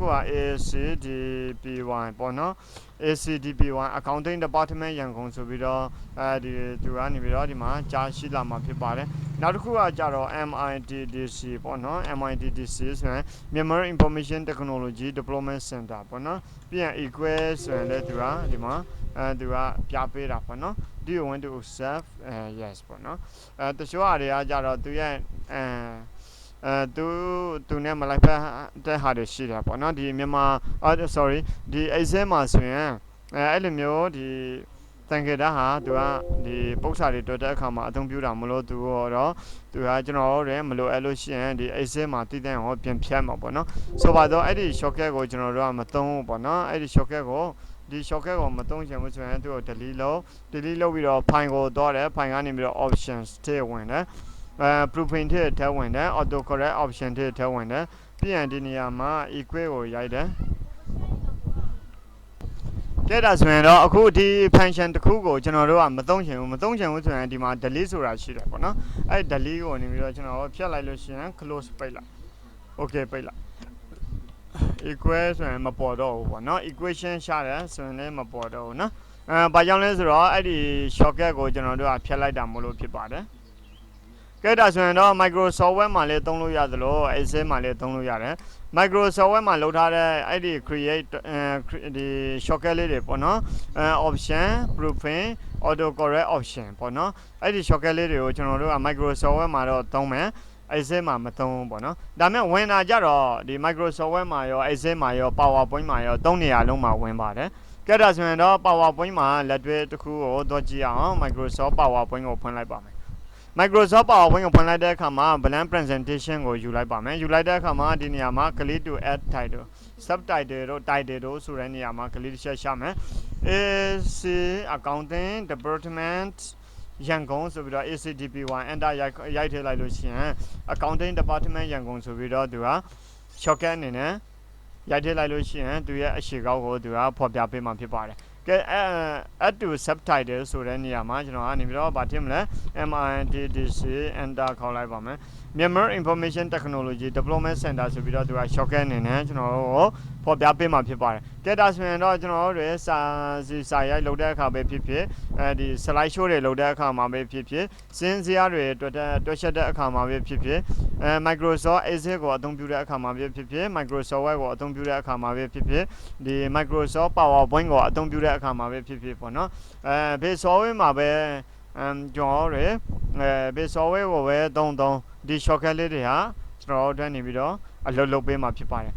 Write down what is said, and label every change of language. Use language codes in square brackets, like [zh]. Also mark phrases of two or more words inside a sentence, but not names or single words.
[my] က ACDP1 ပေါ့နော် ACDP1 Accounting Department ရန်ကုန်ဆိုပြီးတော့ဒီသူကနေပြီးတော့ဒီမှာကြားရှိလာမှာဖြစ်ပါတယ်နောက်တစ်ခုကကြတော့ MITDC ပေါ့နော် MITDC ဆိုရင် Myanmar Information Technology Development Center ပေါ့နော်ပြီးရင် equal ဆိုရင်လည်းသူကဒီမှာသူကပြပေးတာပေါ့နော် [en] Do you want to accept yes [my] ပေါ့နော်တချို့အရာတွေကကြတော့သူရဲ့ သူနဲ့မလိုက်ဖက်တဲ့ဟာတွေရှိတယ်ပေါ့နော်ဒီမြန်မာsorry ဒီ Excel မှာဆိုရင်အဲ့လိုမျိုးဒီတန်ခေတ္တဟာသူကဒီ ပု္ပ္ပစာတွေတွေ့တဲ့အခါမှာအသုံးပြုတာမလို့သူတော့သူကကျွန်တော်တို့မလိုအဲ့လို့ရှိရင်ဒီ Excel မှာတည်တဲ့ဟောပြင်ဖြတ်မှာပေါ့နော်ဆိုပါတော့အဲ့ဒီ shortcut ကိုကျွန်တော်တို့ကမသုံးဘူးပေါ့နော်အဲ့ဒီ shortcut ကိုဒီ shortcut ကိုမသုံးချင်ဘူးဆိုရင်သူ့ကို delete လုပ်ပြီးတော့ file ကိုတော့တယ် file ကနေပြီးတော့ options ထည့်ဝင်တယ်proofing ထည့်ဝင်တယ် [en] auto correct option [my] ထည့်ဝင်တယ်ပြီးရင်ဒီနေရာမှာ equal ကိုရိုက်တယ် ကဲဒါဆိုရင်တော့အခုဒီ function တစ်ခုကိုကျွန်တော်တို့ကမသုံးချင်ဘူးဆိုရင်ဒီမှာ delete ဆိုတာရှိတယ်ပေါ့နော်အဲ့ delete ကိုနေပြီး တော့ကျွန်တော်ဖြတ်လိုက်လို့ရှိရင် close ပိတ်လိုက် okay ပိတ်လိုက် equal ဆိုရင်မပေါ်တော့ဘူးပေါ့နော် equation ရှာတယ်ဆိုရင်လည်းမပေါ်တော့ဘူးနော်ဘာကြောင့်လဲဆိုတော့အဲ့ဒီ shortcut ကိုကျွန်တော်တို့ကဖြတ်လိုက်တာမလို့ဖြစ်ပါတယ်ကဲဒါဆိုရင်တော့ Microsoft Word မှာလည်းသုံးလို့ရသလို Excel မှာလည်းသုံးလို့ရတယ် Microsoft Word မှာလုပ်ထားတဲ့အဲ့ဒီ create ဒီ shortcut လေးတွေပေါ့နော် [en] option proofing auto correct option [my] ပေါ့နော်အဲ့ဒီ shortcut လေး တွေကိုကျွန်တော်တို့က Microsoft Word မှာတော့သုံးမယ် Excel မှာမသုံးဘူးပေါ့နော်ဒါပေမဲ့ဝင်လာကြတော့ဒီ Microsoft Word မှာရော Excel မှာရော PowerPoint မှာရောသုံးနေရာလုံးမှာဝင်ပါတယ်ကဲဒါဆိုရင်တော့ PowerPoint မှာလက်တွေ့တစ်ခုကိုတော့ကြည့်အောင် Microsoft PowerPoint ကိုဖွင့်လိုက်ပါမယ်Microsoft PowerPoint ကိုဖွင့်လိုက်တဲ့အခါမှာ [en] blank presentation [my] ကိုယူလိုက်ပါမယ်ယူလိုက်တဲ့အခါမှာဒီနေရာမှာ [en] click to add title subtitle [my] တို့ title တို့ဆိုတဲ့နေရာမှာ click တစ်ချက်ရှာမယ် AC Accounting Department ရန်ကုန်ဆိုပြီးတော့ ACDP1 enter ရိုက်ထည့်လိုက်လို့ရှိရင် Accounting Department ရန်ကုန်ဆို ပြီးတော့သူက shortcut အနေနဲ့ရိုက်ထည့်လိုက်လို့ရှိရင်သူရဲ့အရှိကောက်ကိုသူကဖော်ပြပေးမှာဖြစ်ပါတယ်ကဲ [en] add to subtitle [my] ဆိုတဲ့နေရာမှာကျွန်တော်ကနေပြီးတော့ဗာ ထည့်မလဲ MITDC enter ခေါက်လိုက်ပါမယ် Myanmar Information Technology Development Center ဆိုပြီးတော့သူက shortcut အနေနဲ့ကျွန်တော်တို့ဖော်ပြပေးမှာဖြစ်ပါတယ် ကဲဒါဆိုရင်တော့ကျွန်တော်တို့စာရိုက်လုပ်တဲ့အခါပဲဖြစ်ဖြစ်ဒီ [en] slide show [my] တွေလုပ်တဲ့အခါမှာပဲဖြစ်ဖြစ်စင်းစရာတွေတွက်ချက်တဲ့အခါမှာပဲဖြစ်ဖြစ်Microsoft Excel ကိုအသုံးပြုတဲ့အခါမှာပဲဖြစ်ဖြစ် Microsoft Word ကိုအသုံးပြုတဲ့အခါမှာပဲဖြစ်ဖြစ်ဒီ Microsoft PowerPoint ကိုအသုံးပြုတဲ့အခါမှာပဲဖြစ်ဖြစ်ပေါ့နော်ဘယ် software မှာပဲကျွန်တော်တို့ဘယ် software ကိုပဲသုံးဒီ shortcut လေးတွေဟာကျွန်တော်တို့အတွက်နေပြီးတော့အလုပ်လုပ်ပေးမှာဖြစ်ပါတယ်